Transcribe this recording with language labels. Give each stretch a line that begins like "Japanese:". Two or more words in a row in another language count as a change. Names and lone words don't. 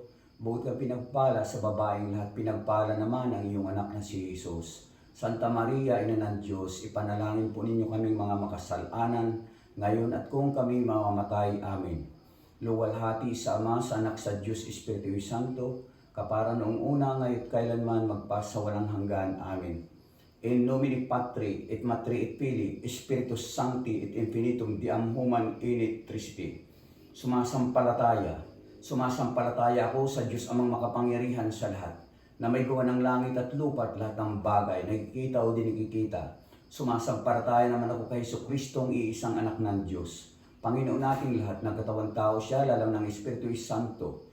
Filipino: Bukod ka pinagpala sa babaeng lahat, pinagpala naman ang iyong anak na si Jesus. Santa Maria, Ina ng Diyos, ipanalangin po ninyo kaming mga makasalanan, ngayon at kung kami mamamatay. Amen. Luwalhati sa Ama, sa Anak, sa Diyos, Espiritu Santo, kapara noong una, ngayon kailanman, magpasawalang hanggan. Amen.
Latin: In nomine Patri, et Matri, et Filii, Spiritus Sancti, et Infinitum Diam Human in Trinity.
Filipino: Sumasampalataya ako sa Diyos amang makapangyarihan sa lahat, na may gawa ng langit at lupa at lahat ng bagay, nakikita o di nakikita. Sumasampalataya naman ako kay Jesucristo, ang iisang anak ng Diyos. Panginoon nating lahat, nagkatawang tao siya, lalaw ng Espiritu Santo.